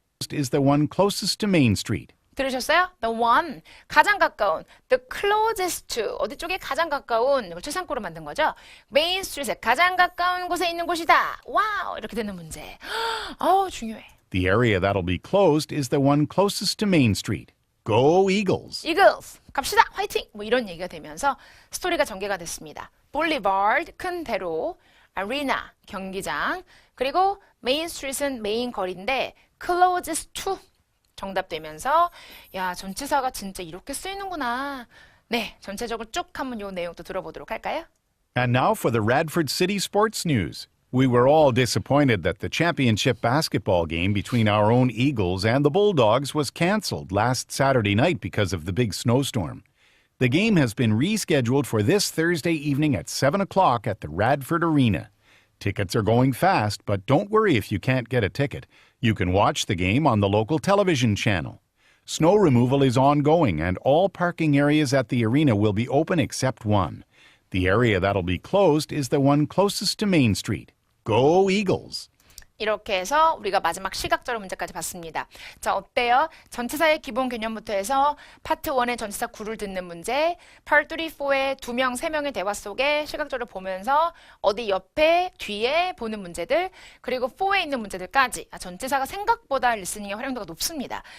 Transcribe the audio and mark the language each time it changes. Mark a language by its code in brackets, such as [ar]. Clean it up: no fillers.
[en] is the one closest to Main Street. [ko] 들으셨어요? The one, 가장 가까운. [en] The closest to, [ko] 어디 쪽에 가장 가까운, 이걸 최상급으로 만든 거죠. 메인 스트리트에 가장 가까운 곳에 있는 곳이다. 와우, 이렇게 되는 문제. 어우, 중요해. [en] The area that'll be closed is the one closest to Main Street. Go Eagles! [ko] Eagles, 갑시다, 화이팅! 뭐 이런 얘기가 되면서 스토리가 전개가 됐습니다. Boulevard, 큰 대로, Arena, 경기장, 그리고 메인 스트리트는 메인 거리인데 closest to 정답되면서 야, 전치사가 진짜 이렇게 쓰이는구나. 네, 전체적으로 쭉 한번 요 내용 또 들어보도록 할까요? [en] And now for the Radford City Sports News. We were all disappointed that the championship basketball game between our own Eagles and the Bulldogs was canceled last Saturday night because of the big snowstorm. The game has been rescheduled for this Thursday evening at 7 o'clock at the Radford Arena. Tickets are going fast, but don't worry if you can't get a ticket. You can watch the game on the local television channel. Snow removal is ongoing, and all parking areas at the arena will be open except one. The area that'll be closed is the one closest to Main Street. Go Eagles! [ko] 이렇게 해서 우리가 마지막 시각적으로 문제까지 봤습니다. 자, 어때요? 전치사의 기본 개념부터 해서 파트 1의 전치사 구를 듣는 문제, 파트 3, 4의 2명, 3명의 대화 속에 시각적으로 보면서 어디 옆에, 뒤에 보는 문제들, 그리고 4에 있는 문제들까지 전치사가 생각보다 리스닝의 활용도가 높습니다.